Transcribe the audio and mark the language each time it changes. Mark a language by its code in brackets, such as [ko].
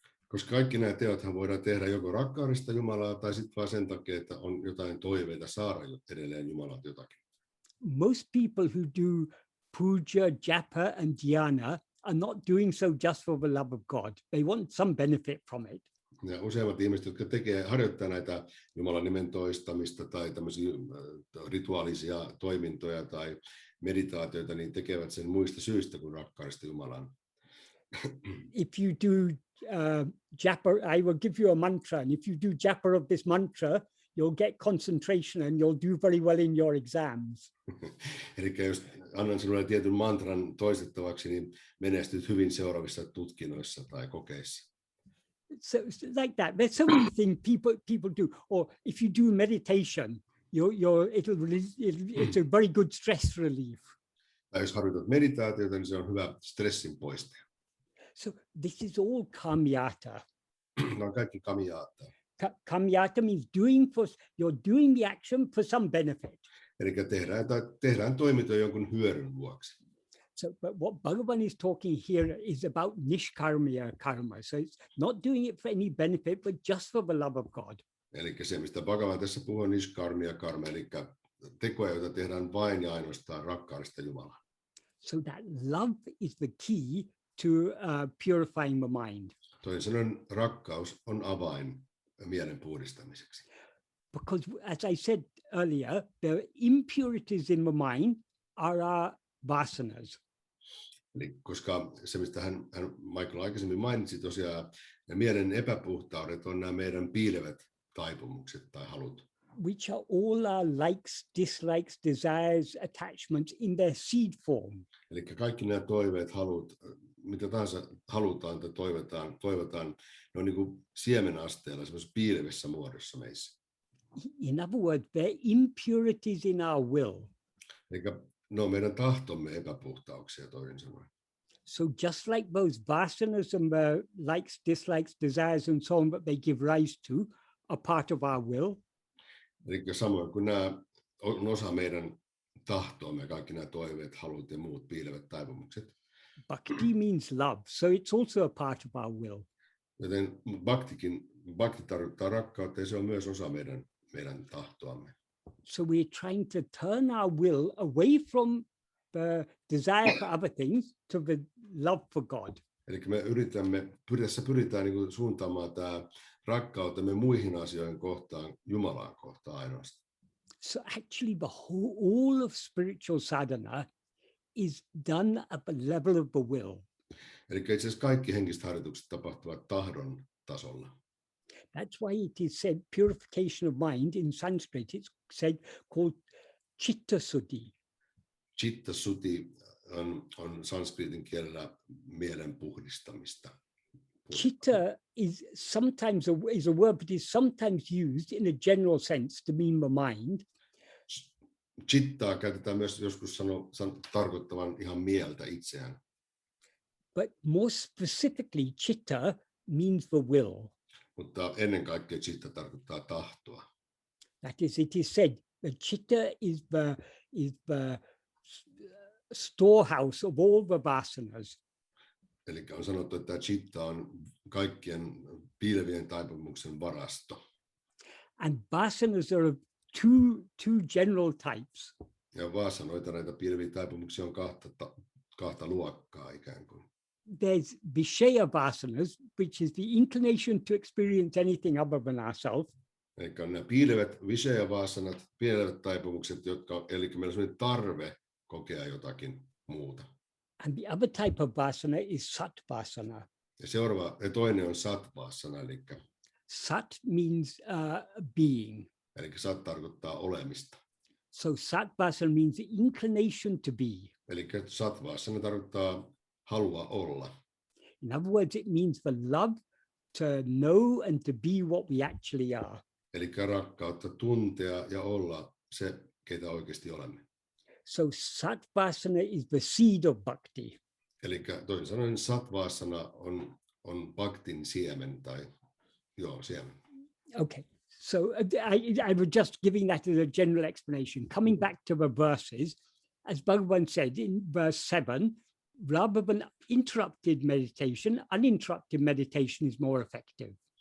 [fi] Koska kaikki nämä teothan voidaan tehdä joko rakkaudesta Jumalaa tai sitten vaan sen takia, että on jotain toiveita saada edelleen Jumalalta jotakin. [en] Most people who do puja, japa and dhyana are not doing so just for the love of God. They want some benefit from it. [fi] Ja useimmat ihmiset, jotka harjoittaa näitä Jumalan nimen toistamista tai tämmöisiä rituaalisia toimintoja tai meditaatioita, niin tekevät sen muista syistä kuin rakkaudesta Jumalaan. [en] If you do japa, I will give you a mantra, and if you do japa of this mantra, you'll get concentration and you'll do very well in your exams. [fi] Eli jos annan sinulle tietyn mantran toistettavaksi, niin menestyt hyvin seuraavissa tutkinnoissa tai kokeissa. [en] So like that, there's so many things people do. Or if you do meditation, it's a very good stress relief. [fi] Tai jos harjoitat meditaatiota, niin se on hyvä stressin poistaja. [en] So this is all kamyata. [fi] Nämä on kaikki kamyata. [en] Kamyata means you're doing the action for some benefit. [fi] Eli tehdään toimintoja jonkun hyödyn vuoksi. [en] So, but what Bhagavan is talking here is about nishkarmiya karma. So it's not doing it for any benefit, but just for the love of God. [fi] Eli se, mistä Bhagavan tässä puhuu, on nishkarmiya karma, eli tekoja, joita tehdään vain ja ainoastaan rakkaudesta Jumalaan. [en] So that love is the key to purifying the mind. [fi] Toisin sanoen rakkaus on avain mielen puhdistamiseksi. [en] Because as I said earlier, the impurities in the mind are our vasanas. [fi] Eli koska se, mistä Michael aikaisemmin mainitsi tosiaan, ja mielen epäpuhtaudet on nämä meidän piilevät taipumukset tai halut. [en] Which are all our likes, dislikes, desires, attachments in their seed form. [fi] Eli kaikki nämä toiveet, halut, mitä tahansa halutaan tai toivotaan, ne on niin kuin siemenasteella, semmoisessa piilevessä muodossa meissä. [en] In other words, they're impurities in our will. [fi] Eli ne on meidän tahtomme epäpuhtauksia toisin sanoen. [en] So just like those vasanas and the likes, dislikes, desires and so on that they give rise to are part of our will. [fi] Eli samoin kuin nämä on osa meidän tahtoamme, kaikki nämä toiveet, halut ja muut piilevät taipumukset. [en] Bhakti means love, so it's also a part of our will. [fi] Joten bhakti tarkoittaa rakkautta ja se on myös osa meidän tahtoamme. [en] So we're trying to turn our will away from the desire for other things to the love for God. [fi] Eli pyritään niin kuin suuntaamaan tämä rakkautemme muihin asioihin kohtaan, Jumalaan kohtaan ainoastaan. [en] So actually all of spiritual sadhana is done at the level of the will. [fi] Eli itse asiassa kaikki henkiset harjoitukset tapahtuvat tahdon tasolla. [en] That's why it is said purification of mind in Sanskrit. It's said called chitta suddhi. [fi] Chitta suddhi on sanskritin kielellä mielen puhdistamista. [en] Chitta is sometimes a word that is sometimes used in a general sense to mean the mind. [fi] Chittaa käytetään myös joskus tarkoittavan ihan mieltä itseään. [en] But more specifically, chitta means the will. [fi] Mutta ennen kaikkea chitta tarkoittaa tahtoa. [en] That is, it is said that chitta is the storehouse of all the vasanas. [fi] Eli on sanottu, että chitta on kaikkien piilevien taipumuksen varasto. [en] And vasanas are of two general types. [fi] Ja vasanoita, näitä piileviä taipumuksia on kahta luokkaa ikään kuin. [en] There's vishaya vasanas, which is the inclination to experience anything other than ourselves. [fi] Eli on nämä piilevät vishaya-vasanat, piilevät taipumukset, eli meillä on sellainen tarve kokea jotakin muuta. [en] And the other type of vasana is sat vasana. [fi] Ja toinen on sat-vasana, eli [en] Sat means being. [fi] Eli sat tarkoittaa olemista. [en] So sat vasana means the inclination to be. [fi] Eli sat-vasana tarkoittaa halua olla. [en] In other words, it means the love to know and to be what we actually are. [fi] Eli rakkautta tuntea ja olla se, keitä oikeasti olemme. [en] So satvasana is the seed of bhakti. [fi] Eli toisin sanoen satvasana on bhaktin siemen tai siemen. [en] Okay, so I was just giving that as a general explanation. Coming back to the verses, as Bhagavan said in verse 7, rather than interrupted meditation, uninterrupted meditation is more effective.